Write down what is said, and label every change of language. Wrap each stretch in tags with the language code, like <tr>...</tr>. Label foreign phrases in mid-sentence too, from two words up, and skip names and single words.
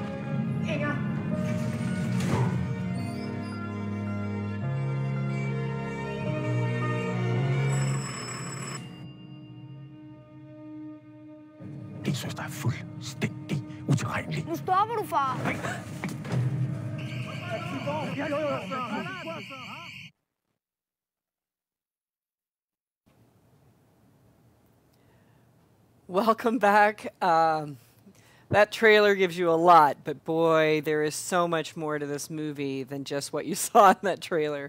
<da>Inger. Din søster er fuldstændig utilregnelig. Nu stopper du, far.</da> <en>Welcome back. That trailer gives you a lot, but boy, there is so much more to this movie than just what you saw in that trailer.</en>